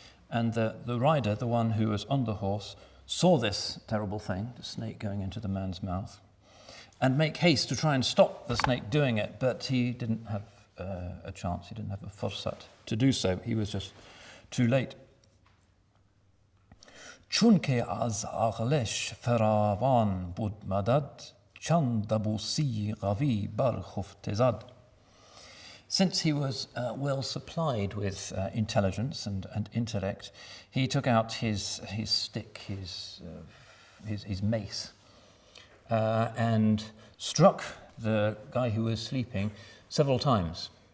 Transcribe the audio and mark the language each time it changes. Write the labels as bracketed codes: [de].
[en] And the rider, the one who was on the horse, saw this terrible thing, the snake going into the man's mouth, and make haste to try and stop the snake doing it, but he didn't have a chance, he didn't have a fursat to do so, he was just too late. [fa] چونکه از عقلش فراوان بود مدد چند دبوسی قوی برخفته زد. [en] Since he was well supplied with intelligence and intellect, he took out his stick, his mace, and struck the guy who was sleeping several times.